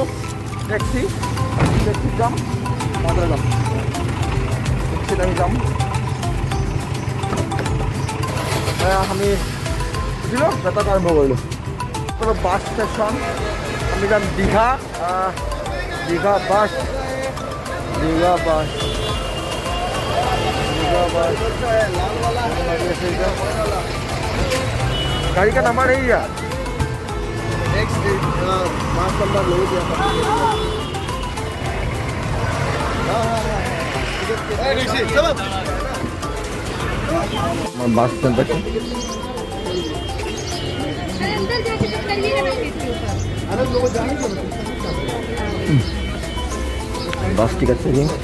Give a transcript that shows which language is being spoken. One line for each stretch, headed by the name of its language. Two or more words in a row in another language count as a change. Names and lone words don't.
Assamese: টেক্সিত যাম। যাম টেক্সিত আমি যাম। আমি বুজিলোঁ যাত্ৰাটো আৰম্ভ কৰিলোঁ।
English: bus station
Assamese: আমি যাম দীঘা।
Hindi: দীঘা বাছ गाड़ी का नंबर नहीं है।
English: bus stand
Hindi: तक
English: bus ticket
Hindi: से